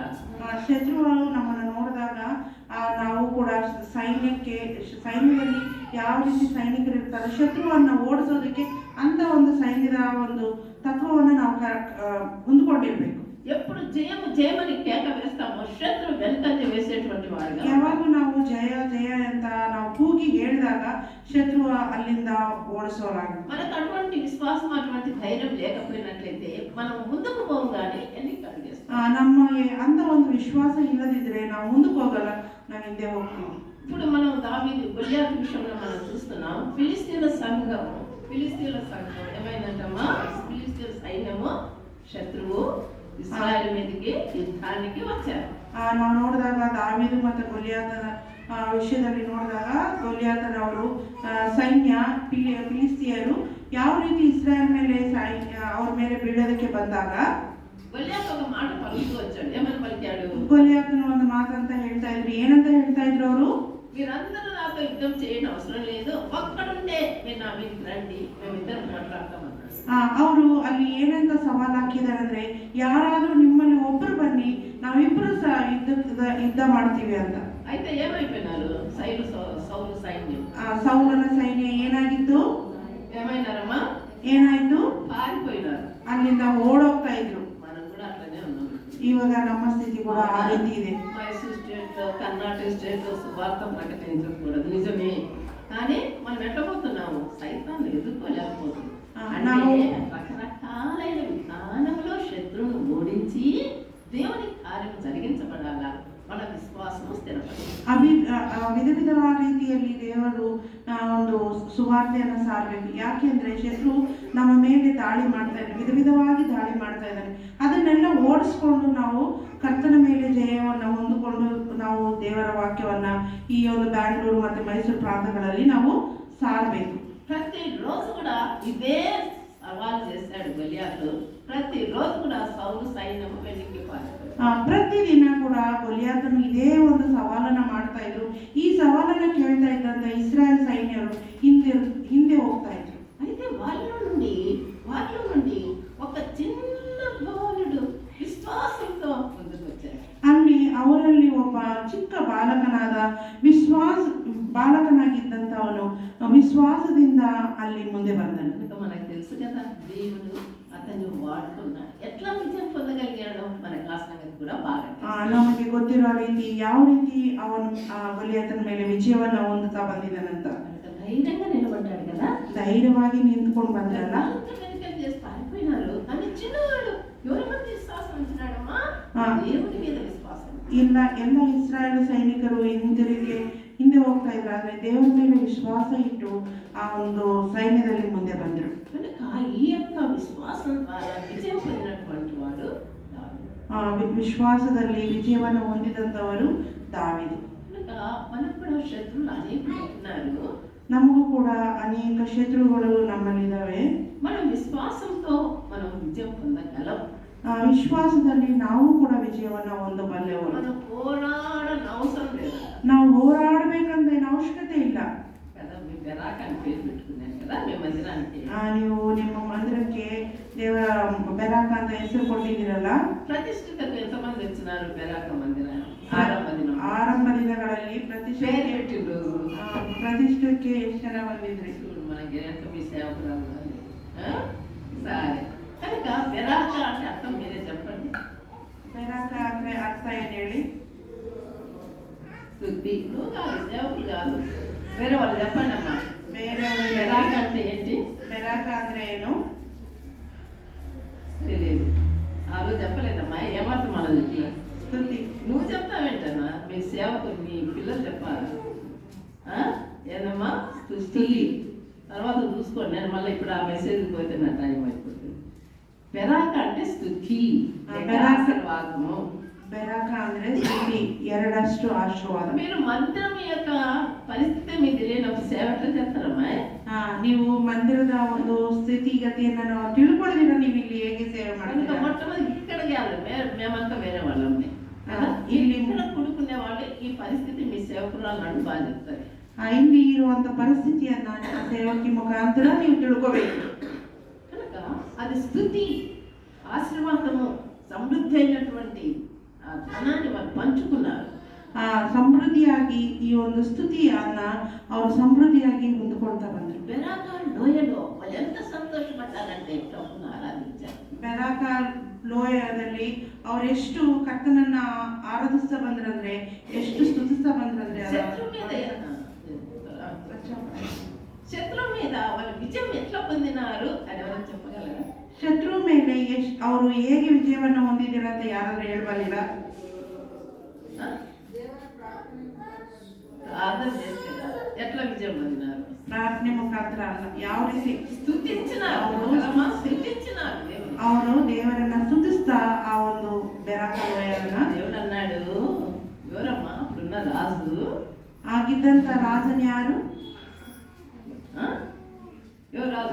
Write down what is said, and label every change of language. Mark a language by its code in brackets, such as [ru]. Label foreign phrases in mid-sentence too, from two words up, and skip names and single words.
[kn] ಶತ್ರುಗಳು ನಮ್ಮನ್ನು ನೋಡಿದಾಗ ನಾವು ಕೂಡ ಸೈನ್ಯದಲ್ಲಿ ಯಾವ ರೀತಿ ಸೈನಿಕರು ಇರ್ತಾರೆ ಶತ್ರುವನ್ನ ಓಡಿಸೋದಕ್ಕೆ ಅಂತ ಒಂದು ಸೈನ್ಯದ ಒಂದು ತತ್ವವನ್ನು ನಾವು ಹೊಂದ್ಕೊಂಡಿರ್ಬೇಕು. [te] ఎప్పుడు జయమని కేక వేస్తామో శత్రు వెనకంజ వేసేటువంటి వాడుగా. [kn] ಯಾವಾಗ ನಾವು ಜಯ ಜಯ ಅಂತ ನಾವು ಕೂಗಿ ಹೇಳಿದಾಗ ಶತ್ರು ಅಲ್ಲಿಂದ ಓಡಿಸೋರಾಗ. [te] మనకు అటువంటి విశ్వాసం అటువంటి ధైర్యం లేకపోయినట్లయితే మనం ముందుకు పోగానే ఎన్ని కలుగేస్తాం. [kn] ನಮಗೆ ಅಂತ ಒಂದು ವಿಶ್ವಾಸ ಇಲ್ಲದಿದ್ರೆ ನಾವು ಮುಂದಕ್ಕೆ ಹೋಗಲ್ಲ, ನಾವು ಹಿಂದೆ ಹೋಗ್ತೀವಿ. [te] ఇప్పుడు మనం దావీదు గొల్యాతు విషయంలో మనం చూస్తున్నాం. ఫిలిస్తీన్ల సంఘం ఏమైందంటమ్మా? ఫిలిస్తీన్ల సైన్యము శత్రువు ఇశ్రాయేలు మీదకి యుద్ధానికి వచ్చారు. [kn] ನಾವು ನೋಡಿದಾಗ ದಾವೀದು ಮತ್ತು ಗೊಲಿಯಾತನ ವಿಷಯದಲ್ಲಿ ನೋಡಿದಾಗ ಗೊಲಿಯಾತನವರು ಸೈನ್ಯ ಫಿಲಿಸ್ತಿಯರು ಯಾವ ರೀತಿ ಇಸ್ರಾಯೇಲ್ ಮೇಲೆ ಅವ್ರ ಮೇಲೆ ಬೀಳೋದಕ್ಕೆ ಬಂದಾಗ [te] గొల్యాతు ఒక మాట పలుకుతూ వచ్చాడు. ఏమని పలికాడు? [kn] ಗೊಲಿಯಾತನ ಒಂದು ಮಾತಂತ ಹೇಳ್ತಾ ಇದ್ರು. ಏನಂತ ಹೇಳ್ತಾ ಇದ್ರು ಅವರು? [te] మీరందరూ నాతో యుద్ధం చేయడం అవసరం లేదు, ఒక్కడుంటే మీరు నా మీద రండి, మేమిద్దరం మాట్లాడతామన్నారు. [kn] ಅವರು ಅಲ್ಲಿ ಏನಂತ ಸವಾಲು ಹಾಕಿದ್ದಾರೆ ಅಂದ್ರೆ ಯಾರಾದ್ರೂ ನಿಮ್ಮಲ್ಲಿ ಒಬ್ರು ಬನ್ನಿ, ನಾವಿಬ್ರು ಯುದ್ಧ ಮಾಡ್ತೀವಿ ಅಂತ. [te] అయితే ఏమైపోయినారు? సౌలు సైన్యం, [kn] ಸೌಲನ ಸೈನ್ಯ ಏನಾಗಿತ್ತು? [te] ఏమైనారమ్మా? [kn] ಏನಾಯ್ತು? [te] పారిపోయినారు. [kn] ಅಲ್ಲಿಂದ ಓಡೋಗ್ತಾ ಇದ್ರು. [te] మనం కూడా అట్లనే ఉన్నాం. [kn] ಇವಾಗ ನಮ್ಮ ಸ್ಥಿತಿ ಕೂಡ ಆ ರೀತಿ ಇದೆ. [te] మైసూర్ స్టేట్, కర్ణాటక స్టేట్ సువార్త ప్రకటించకూడదు నిజమే, కానీ మనం ఎట్టబోతున్నాము? సైతాన్ని ఎదుర్కోలేకపోతున్నాం. అంటే రకరకాలైన విధానంలో శత్రువును ఓడించి దేవుని కార్యం జరిగించబడాలా, మన [kn] ವಿಶ್ವಾಸವು ಸ್ಥಿರಪಡಬೇಕು. ವಿಧ ವಿಧವಾದ ರೀತಿಯಲ್ಲಿ ದೇವರು ಒಂದು ಸುವಾರ್ತೆಯನ್ನು ಸಾರಬೇಕು. ಯಾಕೆಂದ್ರೆ ಶತ್ರು ನಮ್ಮ ಮೇಲೆ ದಾಳಿ ಮಾಡ್ತಾ ಇದ್ದಾರೆ, ವಿಧ ವಿಧವಾಗಿ ದಾಳಿ ಮಾಡ್ತಾ ಇದ್ದಾರೆ. ಅದನ್ನೆಲ್ಲ ಓಡಿಸ್ಕೊಂಡು ನಾವು ಕರ್ತನ ಮೇಲೆ ಜಯವನ್ನು ಹೊಂದಿಕೊಂಡು ನಾವು ದೇವರ ವಾಕ್ಯವನ್ನ ಈ ಒಂದು ಬ್ಯಾಂಗ್ಳೂರು ಮತ್ತು ಮೈಸೂರು ಪ್ರಾಂತಗಳಲ್ಲಿ ನಾವು ಸಾರಬೇಕು. [te] ప్రతిరోజు కూడా ఇదే సవాల్ చేశాడు గొలియాతు. ప్రతిరోజు కూడా సౌలు సైన్యం వెనక్కి పారిపోయాడు. [kn] ಪ್ರತಿದಿನ ಕೂಡ ಗೊಲಿಯಾತನು ಇದೇ ಒಂದು ಸವಾಲನ್ನ ಮಾಡ್ತಾ ಇದ್ರು. ಈ ಸವಾಲನ್ನ ಕೇಳ್ತಾ ಇದ್ದಂತ ಇಸ್ರಾಯೇಲ್ ಸೈನ್ಯರು ಹಿಂದೆ ಹೋಗ್ತಾ ಇದ್ರು. [te] అయితే వాళ్ళ నుండి ఒక చిన్న బాలుడు విశ్వాసంతో ముందుకు వచ్చాడు. [kn] ಅಲ್ಲಿ ಅವರಲ್ಲಿ ಒಬ್ಬ ಚಿಕ್ಕ ಬಾಲಕನಾಗಿದ್ದಂಥವನು ವಿಶ್ವಾಸದಿಂದ ಅಲ್ಲಿ ಮುಂದೆ ಬಂದನು. [te] మనకు తెలుసు కదా, దేవుడు అతన్ని వాడుకున్నాడు. ఎట్లా విజయం పొందగలిగాడు మన క్లాస్ సంగతి కూడా బాగా [kn] ನಮಗೆ ಗೊತ್ತಿರೋ ರೀತಿ ಯಾವ ರೀತಿ ಅವನು ಗೊಲಿಯಾತನ ಮೇಲೆ ವಿಜಯವನ್ನ ಹೊಂದುತ್ತಾ ಬಂದಿದ್ದಾನಂತ. [te] ధైర్యంగా నిలబడ్డాడు కదా, [kn] ಧೈರ್ಯವಾಗಿ ನಿಂತ್ಕೊಂಡು ಬಂದ್ರಲ್ಲ. [te] చేసి ಪಾರಿపోయినారు. కానీ చిన్నవాడు ఎవరి మీద విశ్వాసం ఉంచినాడమ్మా? దేవుడి మీద విశ్వాసం. [kn] ಇಲ್ಲ, ಎಲ್ಲ ಇಸ್ರಾಯೇಲ್ ಸೈನಿಕರು ಹಿಂದೆ ಹೋಗ್ತಾ ಇದ್ರು, ಆದ್ರೆ ದೇವರ ಮೇಲೆ ವಿಶ್ವಾಸ ಇಟ್ಟು ಆ ಒಂದು ಸೈನ್ಯದಲ್ಲಿ ಮುಂದೆ ಬಂದರು. [te] కనుక ఈ యొక్క విశ్వాసం ద్వారా విజయం పొందినటువంటి వాడు [kn] ವಿಶ್ವಾಸದಲ್ಲಿ ವಿಜಯವನ್ನು ಹೊಂದಿದಂಥವರು ದಾವೀದು. [te] కనుక మనకు కూడా శత్రువులు అనేకులు ఉన్నారు. [kn] ನಮಗೂ ಕೂಡ ಅನೇಕ ಶತ್ರುಗಳು ನಮ್ಮಲ್ಲಿದ್ದಾವೆ. [te] మనం ವಿಶ್ವಾಸంతో మనం విజయం పొందగలం. [kn] ವಿಶ್ವಾಸದಲ್ಲಿ ನಾವು ಕೂಡ ವಿಜಯವನ್ನ ಹೊಂದಬಲ್ಲೆವರು. [te] మనం పోరాడన అవసరం లేదు. [kn] ನಾವು ಹೋರಾಡಬೇಕಂತ ಏನು ಅವಶ್ಯಕತೆ ಇಲ್ಲ. [te] బెరాక్ అని పేరు పెట్టుకున్నాను కదా మీ మందిరానికి. [kn] ನೀವು ನಿಮ್ಮ ಮಂದಿರಕ್ಕೆ ದೇವರ ಬೆರಾಕ್ ಅಂತ ಹೆಸರು ಕೊಟ್ಟಿದ್ದೀರಲ್ಲ. [te] ಪ್ರತಿಷ್ಠಿತರು ಎಂತమంది వచ్చినారు బెరాక్ మందిరానికి? [kn] 6 ದಿನ. 6 ದಿನಗಳಲ್ಲಿ ಪ್ರತಿಷ್ಠೆ ಮೆಚ್ಚಿದ್ದಕ್ಕೆ ಎಷ್ಟು ಜನ ಬಂದಿದ್ರಿ? [te] చూడు మనకి ఎంత మీ సేవకురాలు అని. సరే కనుక బెరాక అంటే అర్థం మీరే చెప్పండి. [kn] బెరాక ಅಂದ್ರೆ ಅರ್ಥ ಏನು ಹೇಳಿ? [te] స్తుతి. నువ్వు కాదు, సేవకులు కాదు, వేరే వాళ్ళు చెప్పండి అమ్మా. [kn] ಬೇರೆ [te] బెరాక అంటే ఏంటి? [kn] బెరాక ಅಂದ್ರೆ ಏನು? [te] తెలియదు. వాళ్ళు చెప్పలేదమ్మా, ఏమర్థం మనది? స్తుతి. నువ్వు చెప్తావేంటన్నా? మీ సేవకులు మీ పిల్లలు చెప్పాలి. ఏందమ్మా? స్తుతి. తర్వాత చూసుకోండి, నేను మళ్ళీ ఇప్పుడు ఆ మెసేజ్ పోతే నా టైం అయిపోతుంది. బెరాక అంటే స్తుతి, ఆశీర్వాదము. [kn] బెరాక ಅಂದ್ರೆ స్తుతి, ಎರಡಷ್ಟು ಆಶೀರ್ವಾದ. [te] మీరు మందిరం యొక్క పరిస్థితి మీకు తెలియనప్పుడు సేవ ఎట్లా చేస్తారమ్మా? [kn] ನೀವು ಮಂದಿರದ ಒಂದು ಸ್ಥಿತಿಗತಿಯನ್ನು ನಾವು ತಿಳ್ಕೊಳ್ಳೋದಿಲ್ಲ, ನೀವು ಇಲ್ಲಿ ಹೇಗೆ ಸೇವೆ ಮಾಡ್ತೀರಾ? [te] మొట్టమొదటి ఇక్కడికి మేమంతా వేరే వాళ్ళని [kn] ಇಲ್ಲಿ [te] ఇక్కడ కూడుకునే వాళ్ళు ఈ పరిస్థితి మీ సేవకురాలు నన్ను బాగా చెప్తారు. [kn] ಇಲ್ಲಿ ಇರುವಂತ ಪರಿಸ್ಥಿತಿಯನ್ನ ನಿಮ್ಮ ಸೇವಕಿ ಮುಖಾಂತರ ನೀವು ತಿಳ್ಕೋಬೇಕು. [te] కనుక అది స్తుతి, ఆశీర్వాదము, సమృద్ధి అయినటువంటి ఆ ధనాన్ని వారు పంచుకున్నారు. [kn] ಸಮೃದ್ಧಿಯಾಗಿ ಈ ಒಂದು ಸ್ತುತಿಯನ್ನ ಅವರು ಸಮೃದ್ಧಿಯಾಗಿ ಹೊಂದಿಕೊಳ್ತಾ ಬಂದರು. [te] బెరాక లోయలో వాళ్ళు ఎంత సంతోషపడ్డారంటే ప్రభువును ఆరాధించారు. [kn] ಬೆರಾಕ ಲೋಯದಲ್ಲಿ ಅವರೆಷ್ಟು ಕರ್ತನನ್ನ ಆರಾಧಿಸ್ತಾ ಬಂದ್ರಂದ್ರೆ, ಎಷ್ಟು ಸ್ತುತಿಸ್ತಾ ಬಂದ್ರಂದ್ರೆ, [te] శత్రువు మీద వాళ్ళ విజయం ఎట్లా పొందినారు అని ఎవరు చెప్పగలరా? [kn] ಶತ್ರು ಮೇಲೆ ಅವರು ಹೇಗೆ ವಿಜಯವನ್ನು ಹೊಂದಿದ್ದೀರ ಅಂತ ಯಾರಾದ್ರೂ ಹೇಳ್ಬಲ್ಲಿರ? [te] ప్రార్థన చేస్తే ఎట్లా విజయం పొందినారు? [kn] ಪ್ರಾರ್ಥನೆ ಮುಖಾಂತರ ಅಲ್ಲ, ಯಾವ ರೀತಿ [te] స్తుతించినారు, [kn] ಅವರು ದೇವರನ್ನ ಸ್ತುತಿಸ್ತಾ ಆ ಒಂದು ಬೆರಾಕ ಲೋಯನ್ನ. [te] దేవుడు అన్నాడు, ఎవరమ్మా అప్పుడున్న రాజు? [kn] ಆಗಿದ್ದಂತ ರಾಜನ್ ಯಾರು? [te] ఎవరు రాజు?